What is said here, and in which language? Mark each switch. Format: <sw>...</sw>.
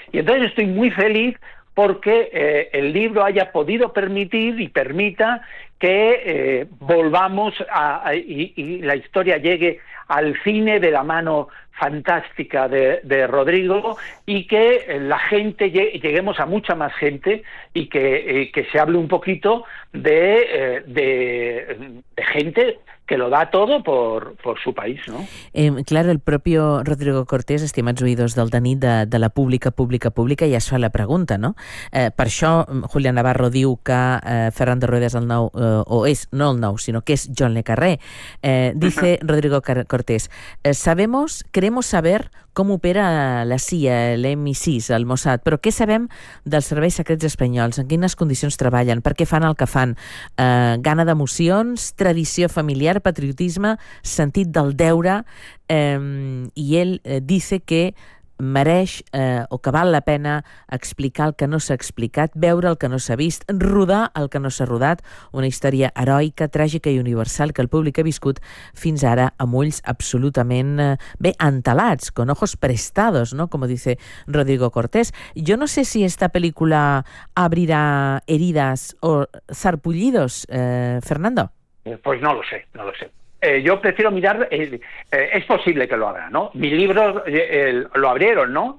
<es>Y entonces estoy muy feliz porque el libro haya podido permitir y permita que volvamos y la historia llegue al cine de la mano fantástica de Rodrigo, y que la gente lleguemos a mucha más gente y que se hable un poquito de gente que lo da todo por su país, ¿no?</es> <ca>Claro, el propio Rodrigo Cortés, estimats oïdors del Dani, de la pública, ja es fa la pregunta, ¿no? Per això, Julià Navarro diu que Fernando Rueda és el nou, o és, no el nou, sinó que és John le Carré.</ca> <es>Dice Rodrigo Cortés, sabemos, queremos saber</es> <ca>com opera la CIA, l'MI6, el Mossad, però què sabem dels serveis secrets espanyols, en quines condicions treballen, per què fan el que fan, gana d'emocions, tradició familiar, patriotisme, sentit del deure, i ell</ca> <es>dice</es> <ca>que mereix o que val la pena explicar el que no s'ha explicat, veure el que no s'ha vist, rodar el que no s'ha rodat, una història heroica, tràgica i universal que el públic ha viscut fins ara amb ulls absolutament bé, entelats,</ca> <es>con ojos prestados,</es> <ca>¿no?</ca> <es>Como dice Rodrigo Cortés.</es> <ca>Jo no sé si esta pel·lícula abrirà</ca> <es>heridas o zarpullidos,</es> <ca>Fernando.</ca> <es>Pues no lo sé, no lo sé. Yo prefiero mirar, es posible que lo haga, ¿no? Mi libro lo abrieron, ¿no?</es>